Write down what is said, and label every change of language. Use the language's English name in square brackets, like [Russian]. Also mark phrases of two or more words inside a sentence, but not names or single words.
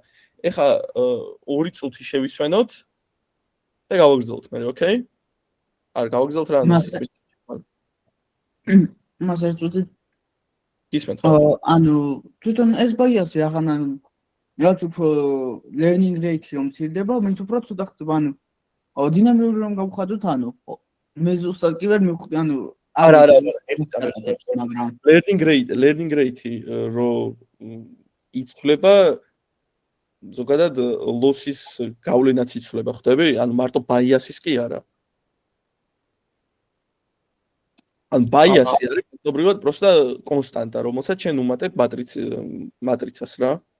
[Georgian] ეხა 2 წუთი შევისვენოთ და გავაგრძელოთ მე, ოკეი? არ გავაგრძელოთ რა მას ერთ წუთი გისმენთ ხო? ანუ თვითონ ეს ბაიასი რაღაც ანუ რაც უფრო [English] learning rate [Georgian] რომ მცირდება, მით უფრო ცოტა ხდება, ანუ დინამიური რომ გავხადოთ, ანუ მე ზუსტად კი ვერ მივხვდი, ანუ არა, მაგრამ [English] learning rate [Georgian] რო იცვლება ზოგადად loss-ის გავლენაც იცვლება, ხვდები? ანუ მარტო bias-ის კი არა. ან bias-ი არის ფაქტობრივად პროსტა კონსტანტა, რომელსაც ჩვენ უმატებ მატრიცას რა.